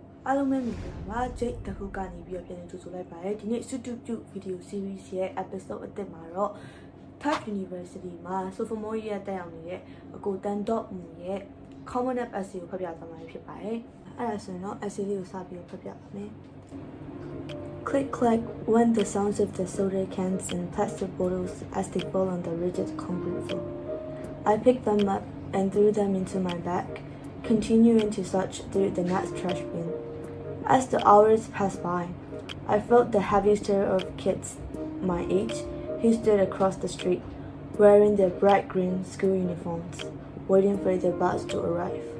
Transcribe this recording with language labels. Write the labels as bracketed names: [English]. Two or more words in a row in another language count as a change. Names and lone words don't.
[Burmese] အားလုံးပဲမင်္ဂလာပါဂျိတ်တစ်ခုကနေပြီးတော့ပြန်လည်ကြိုဆိုလိုက်ပါတယ်ဒီနေ့ YouTube [English] video series [Burmese] ရဲ့ episode အသစ်မှာတော့ Thang University မှာ [English] sophomore year [Burmese] တက်ရောက်နေတဲ့အကိုတန်တော့မူရဲ့ [English] common up essay [Burmese] ကိုဖတ်ပြသွားမှာဖြစ်ပါတယ်အဲ့ဒါဆိုရင်တော့ essay လေးကိုစပြီးတော့ဖတ်ပြပါမယ် [English] Click clack went the sounds of the soda cans and plastic bottles as they fall on the rigid concrete floor. I picked them up and threw them into my bag, continuing to search through the next trash bin. As the hours passed by, I felt the heavy stare of kids my age who stood across the street, wearing their bright green school uniforms, waiting for their bus to arrive.